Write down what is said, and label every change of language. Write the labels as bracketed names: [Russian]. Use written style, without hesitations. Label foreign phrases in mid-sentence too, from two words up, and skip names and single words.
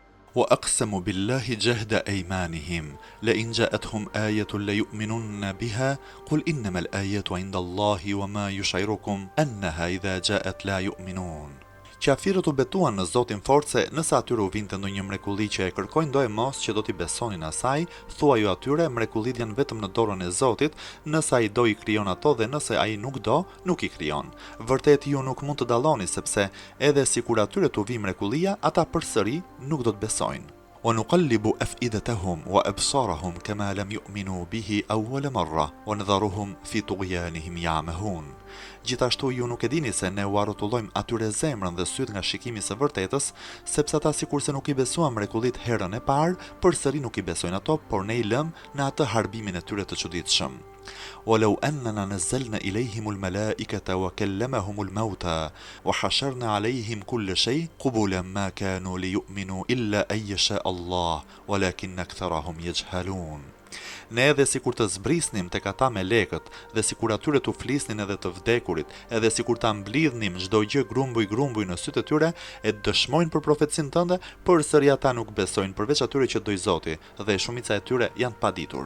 [Arabic] وأقسموا بالله جهد أيمانهم لئن جاءتهم آية ليؤمنن بها قل إنما الآيات عند الله وما يشعركم أنها إذا جاءت لا يؤمنون. [Albanian] Qafirët u betuan në Zotin fort se nëse atyre u vinte ndonjë mrekulli që e kërkojnë do e mos që do t'i besonin asaj, thuaju atyre mrekullit janë vetëm në dorën e Zotit, nëse ai do i krijon ato dhe nëse ai nuk do, nuk i krijon. Vërtet ju nuk mund të dalloni sepse edhe sikur atyre t'u vi mrekullia, ata përsëri nuk do të besojnë. [Arabic] ونقلب أفئدتهم وأبصارهم كما لم يؤمنوا به أول مرة ونذرهم في طغيانهم يعمهون. [Albanian] Gjithashtu ju nuk e dini se ne u arrotullojmë atyre zemrën dhe syt nga shikimi së vërtetës, sepse ata sikurse nuk i besuan mrekullit herën e parë, përsëri nuk i besojnë ato, por ne i lëm në atë harbimin e tyre të çuditshëm. [Arabic] ولو أننا نزلنا إليهم الملائكة وكلمهم الموتى وحشرنا عليهم كل شيء قبلا ما كانوا ليؤمنوا إلا أن يشاء الله ولكن أكثرهم يجهلون. [Albanian] Ne edhe sikur të zbrisnim tek ata me lekët, dhe sikur atyre t'u flisnin edhe të vdekurit, edhe sikur ta mblidhnim çdo gjë grumbuj në sytë e tyre, e dëshmojnë për profecinë tënde, përsëri ata nuk besojnë përveç atyre që doj Zoti, dhe shumica e tyre janë paditur.